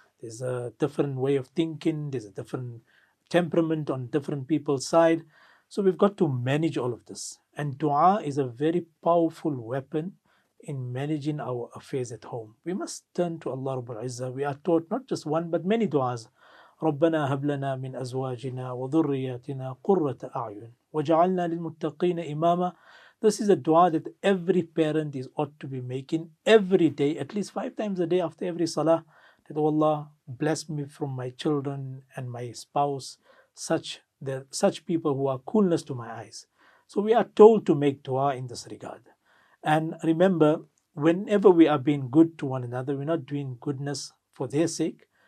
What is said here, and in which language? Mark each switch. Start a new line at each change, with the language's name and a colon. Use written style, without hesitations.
English: There's a different way of thinking. There's a different temperament on different people's side. So we've got to manage all of this. And dua is a very powerful weapon in managing our affairs at home. We must turn to Allah Rabbul Izzah. We are taught not just one, but many du'as.
Arabic: ربنا هب لنا من أزواجنا وذرياتنا قرة أعين وجعلنا للمتقين إماما.
English: This is a dua that every parent ought to be making every day, at least 5 times a day after every salah. That, oh Allah, bless me from my children and my spouse, such people who are coolness to my eyes. So we are told to make dua in this regard. And remember, whenever we are being good to one another, we're not doing goodness for their sake.